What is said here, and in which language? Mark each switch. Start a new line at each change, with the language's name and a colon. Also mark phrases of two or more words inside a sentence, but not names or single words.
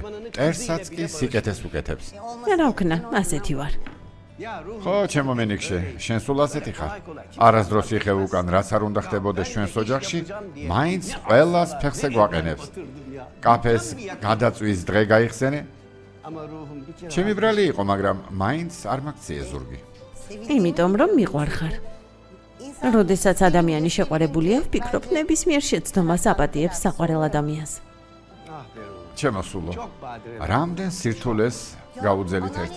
Georgian: მტერსაც კი სიკეთეს უკეთებს. რა ვქნა, ასეთი ვარ. ხო, ჩემო მენიქშე, შენ სულ ასეთი ხარ. არასდროს იხევ უკან, რაც არ უნდა ხდებოდეს ჩვენს ოჯახში, მაინც ყველას ფეხზე გვაყენებს. კაფეს გადაწვის დღე გაიხსენე?
Turkish: Ama ruhum bir kere
Georgian: ჩემი ბრალი იყო, მაგრამ მაინც არ მაგციე ზურგი. იმიტომ რომ მიყვარხარ. როდესაც ადამიანი შეყვარებულია, ვფიქრობ, ნებისმიერ შეცდომას აპატიებს საყვარელ ადამიანს.
Turkish: ah be ruhum.
Georgian: ჩემო სულო,
Turkish: Çok badire.
Georgian: რამდენ სირთულეს გაუძელით ერთად.